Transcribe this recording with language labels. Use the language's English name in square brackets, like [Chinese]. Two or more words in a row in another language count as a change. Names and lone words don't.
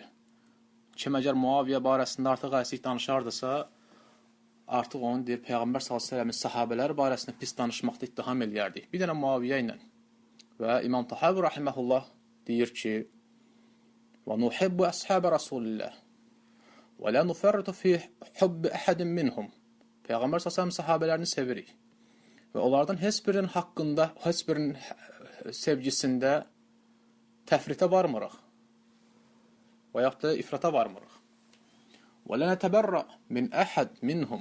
[Azerbaijani] Kim əgər Muaviyə barəsində artıq əsik danışardısa, artıq onun deyir Peyğəmbər [Arabic] صلى الله عليه [Azerbaijani] sahabelər barəsində pis danışmaqda ittiham eləyərdik. Bir dənə Muaviyə ilə. Və İmam Tahavi rahimehullah deyir ki: [Arabic] "ونحب أصحاب رسول الله ولا نفرط في حب أحد منهم." [Azerbaijani] Peyğəmbər sallallahu sahabələrini sevirik. Və onlardan heç birinin haqqında, heç birinin sevgisində təfritə varmırıq. Və yaxud da ifrata varmırıq. [Arabic] ولا نتبرأ من أحد منهم.